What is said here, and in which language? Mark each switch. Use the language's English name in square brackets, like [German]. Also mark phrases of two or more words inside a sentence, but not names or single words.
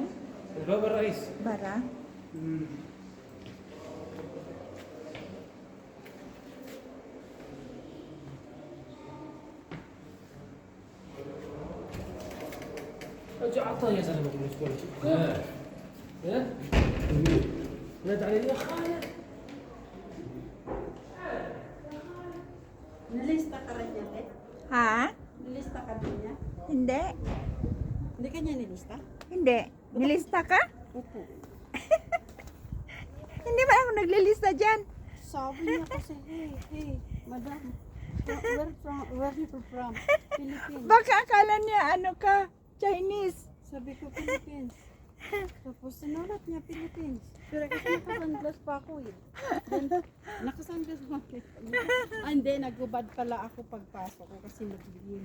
[Arabic] Rubber rice. Bara. اجي اعطاه يا زلمه بالنسبه لك. ها؟ نادى علي يا خالد. [Filipino] Nalista ka rin niya, eh? Ha? Nalista ka rin niya? Hindi. Hindi ka niya nilista? Hindi. Nilista ka? Opo. Hindi ba ako naglilista dyan? Sabi niya kasi, [English] hey, madam, where you from? Philippines. [Filipino] Baka akala niya ano ka, Chinese. Sabi ko, Philippines. Tapos sinulat niya, Philippines. Pero kasi nakasunglass pa ako eh. Then, nakasunglass pa ako. [English] And then, [Filipino] nagubad pala ako pagpasok ko kasi nagdilim.